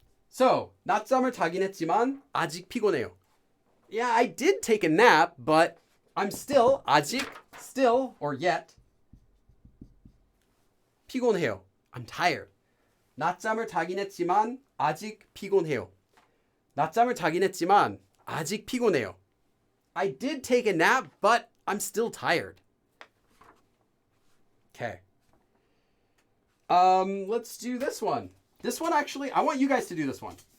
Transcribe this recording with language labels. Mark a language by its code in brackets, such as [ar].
[ko] So, 낮잠을 자긴 했지만 아직 피곤해요. [en] Yeah, I did take a nap, but I'm still, 아직, still, or yet, [ko] 피곤해요. [en] I'm tired. [ko] 낮잠을 자긴 했지만 아직 피곤해요. 낮잠을 자긴 했지만 아직 피곤해요. [en] I did take a nap, but I'm still tired. Okay. Let's do this one. This one actually, I want you guys to do this one.